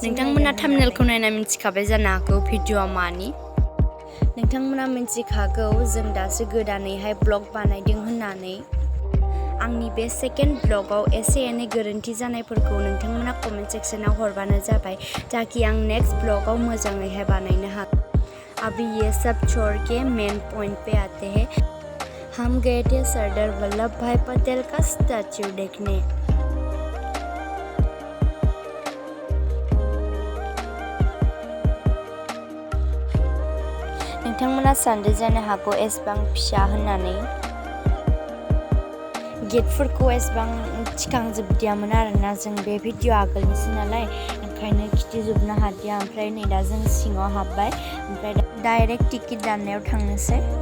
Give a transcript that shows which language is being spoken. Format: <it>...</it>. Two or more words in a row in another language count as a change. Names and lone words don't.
<brx>नोंथांमोना थाम्बनेलखौ नायना मिथिखाबाय जानो हागौ भिडिअआ मानि नोंथांमोना मिथिखागौ जों दासो गोदानैहाय ब्लग बानायदों होननानै आंनि बे सेकेन्ड ब्लगाव एसे एनै गोरोन्थि जानायफोरखौ नोंथांमोना कमेन्ट सेक्सनाव हरबानो जाबाय ताकि आं नेक्स्ट ब्लगाव मोजाङैहाय बानायनो हागोन।</brx> <hi>अभी ये सब छोड़ के मेन पॉइंट पे आते हैं। हम गए थे सरदार वल्लभ भाई पटेल का स्टैचू देखने।</hi> <brx>नोंथांमोना सानदों जानो हागौ एसेबां फिसा होननानै गेटफोरखौ एसेबां थिखांजोबदियामोन आरोना जों बे भिडिअ आगोलनिसो नालाय ओंखायनो खिथिजोबनो हादिया ओमफ्राय नै दा जों सिङाव हाबबाय ओमफ्राय</brx> <en>direct ticket</en> <brx>दाननायाव थांनोसै</brx>